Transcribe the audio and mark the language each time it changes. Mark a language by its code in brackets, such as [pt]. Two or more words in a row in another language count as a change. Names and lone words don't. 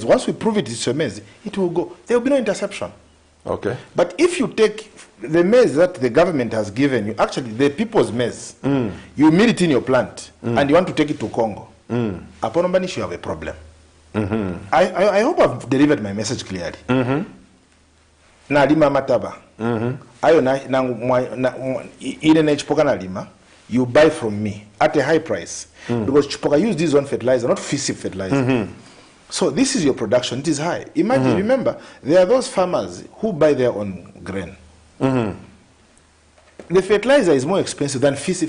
[en] Once we prove it is your maize, it will go. There will be no interception. Okay. But if you take the maize that the government has given you, actually the people's maize, you mill it in your plant, and you want to take it to Congo, upon Mbanish you have a problem. I hope I've delivered my message clearly. [ny] Na lima mataba. Ayo na ine CHIPOKA na lima, [en] you buy from me at a high price. Because CHIPOKA use this one fertilizer, not FISIP fertilizer. So this is your production, it is high. Imagine, remember, there are those farmers who buy their own grain. The fertilizer is more expensive than FISIP.